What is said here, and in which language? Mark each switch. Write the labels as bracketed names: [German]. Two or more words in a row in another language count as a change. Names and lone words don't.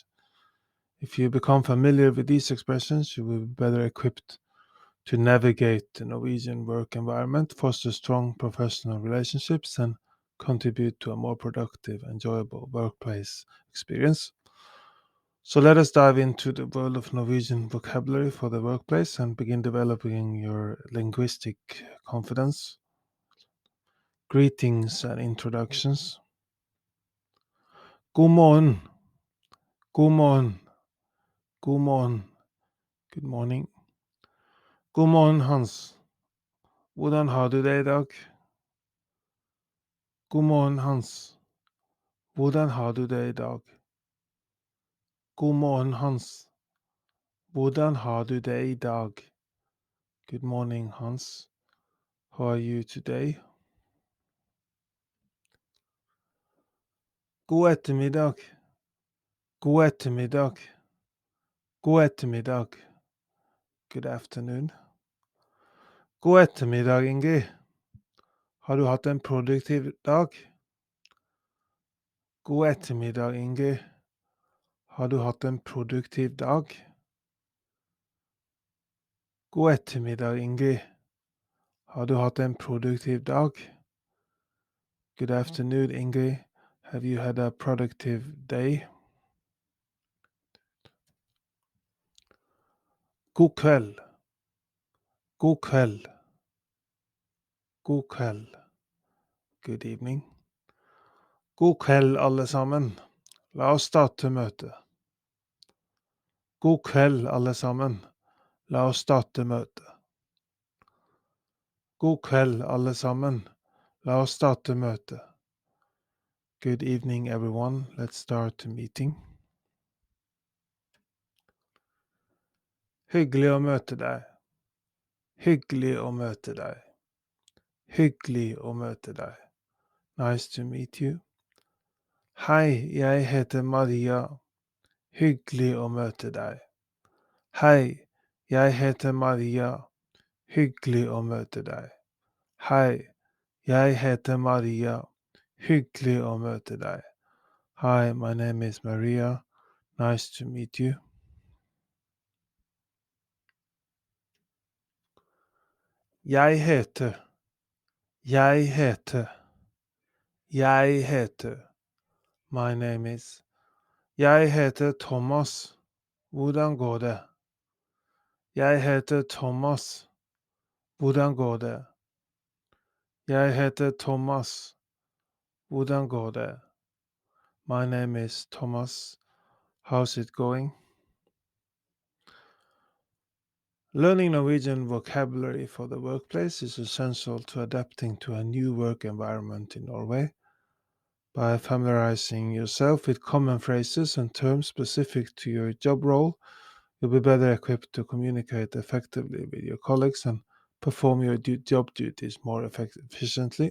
[English] If you become familiar with these expressions, you will be better equipped to navigate the Norwegian work environment, foster strong professional relationships, and contribute to a more productive, enjoyable workplace experience. So let us dive into the world of Norwegian vocabulary for the workplace and begin developing your linguistic confidence. Greetings and introductions. [Norwegian] God morgen. God morgen. God morgen. [English] Good morning. [Norwegian] God morgen, Hans. Hvordan har du det i dag? God morgen, Hans. Hvordan har du det i dag? God morgen, Hans. Hvordan har du det i dag? [English] Good morning, Hans. How are you today? [Norwegian] God ettermiddag. God ettermiddag. God ettermiddag. [English] Good afternoon. [Norwegian] God ettermiddag, [English] Ingrid. [Norwegian] Har du hatt en produktiv dag? God ettermiddag, Ingrid. Har du hatt en produktiv dag? God ettermiddag, Ingrid. Har du hatt en produktiv dag? [English] Good afternoon, Ingrid. Have you had a productive day? [Norwegian] God kveld. God kveld. God kveld. [English] Good evening. [Norwegian] God kveld, alle sammen. La oss starte møtet. God kveld, alle sammen. La oss starte møtet. God kveld, alle sammen. La oss starte møtet. [English] Good evening, everyone. Let's start the meeting. [Norwegian] Hyggelig å møte deg. Hyggelig å møte deg. Hyggelig å møte deg. [English] Nice to meet you. [Norwegian] Hei, jeg heter Maria. Hyggelig å møte deg. Hei, jeg heter Maria. Hyggelig å møte deg. Hei, jeg heter Maria. Hyggelig å møte deg. [English] Hi, my name is Maria. Nice to meet you. [Norwegian] Jeg heter. Jeg heter. Jeg heter. [English] My name is. [Norwegian] Jeg heter Thomas. Hvordan går det? Jeg heter Thomas. Hvordan går det? Jeg heter Thomas. Hvordan går det? [English] My name is Thomas. How's it going? Learning Norwegian vocabulary for the workplace is essential to adapting to a new work environment in Norway. By familiarizing yourself with common phrases and terms specific to your job role, you'll be better equipped to communicate effectively with your colleagues and perform your job duties more efficiently.